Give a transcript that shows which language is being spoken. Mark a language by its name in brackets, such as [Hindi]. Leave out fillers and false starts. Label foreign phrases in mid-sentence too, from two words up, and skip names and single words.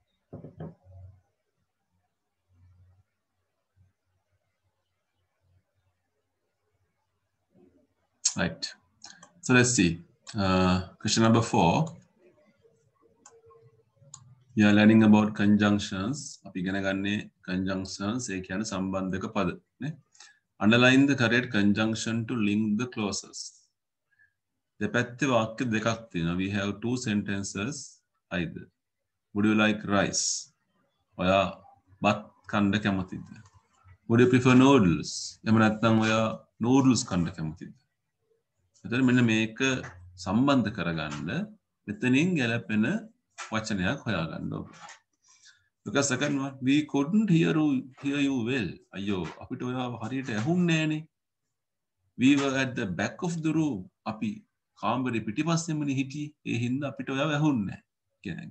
[English] Right. So let's see. Question number 4. We are learning about conjunctions. [Sinhala] අපි ඉගෙන ගන්නේ conjunctions ඒ කියන්නේ සම්බන්ධක පද නේ. [English] Underline the correct conjunction to link the clauses. [Sinhala] දෙපැත්තේ වාක්‍ය දෙකක් තියෙනවා. [English] We have two sentences either. Would you like rice? [Sinhala] ඔයා බත් කන්න කැමතිද? [English] Would you prefer noodles? [Sinhala] එහෙම නැත්නම් ඔයා noodles කන්න කැමතිද? එතකොට මෙන්න මේක සම්බන්ධ කරගන්න මෙතනින් ගැලපෙන වචනයක් හොයාගන්න ඕනේ. [English] Look at second one. We couldn't hear you well. [Sinhala] අයියෝ අපිට ඔයාව හරියට ඇහුන්නේ නෑනේ. [English] We were at the back of the room. [Sinhala] අපි කාමරේ පිටිපස්සෙමනේ හිටියේ. ඒ හින්දා අපිට ඔයාව ඇහුන්නේ නෑ කියන එක.